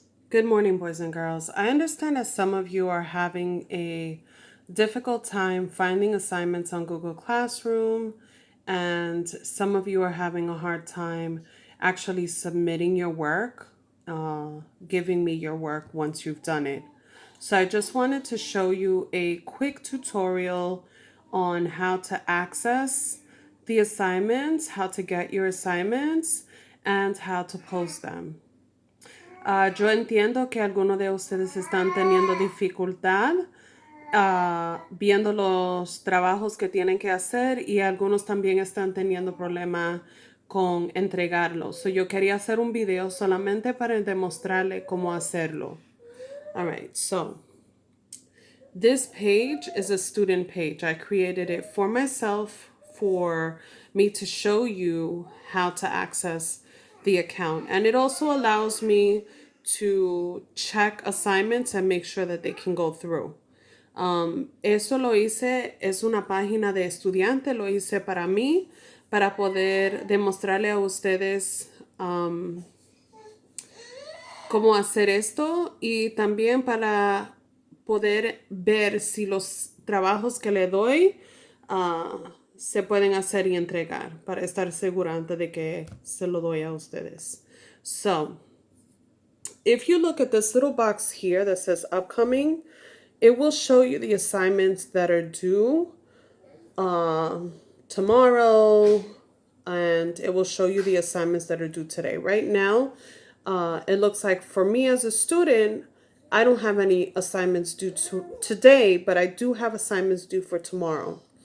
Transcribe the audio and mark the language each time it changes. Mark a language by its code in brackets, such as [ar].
[en] Good morning, boys and girls. I understand that some of you are having a difficult time finding assignments on Google Classroom, and some of you are having a hard time actually submitting your work, giving me your work once you've done it. So I just wanted to show you a quick tutorial on how to access the assignments, how to get your assignments, and how to post them. [es] Yo entiendo que algunos de ustedes están teniendo dificultad viendo los trabajos que tienen que hacer y algunos también están teniendo problema con entregarlos. So, yo quería hacer un video solamente para demostrarle cómo hacerlo. [en] All right, so this page is a student page. I created it for myself for me to show you how to access the account. And it also allows me to check assignments and make sure that they can go through. [es] Eso lo hice, es una página de estudiante, lo hice para mí, para poder demostrarle a ustedes cómo hacer esto y también para poder ver si los trabajos que le doy se pueden hacer y entregar para estar segura de que se lo doy a ustedes. [en] So, if you look at this little box here that says upcoming, it will show you the assignments that are due tomorrow, and it will show you the assignments that are due today. Right now, it looks like for me as a student, I don't have any assignments due today, but I do have assignments due for tomorrow.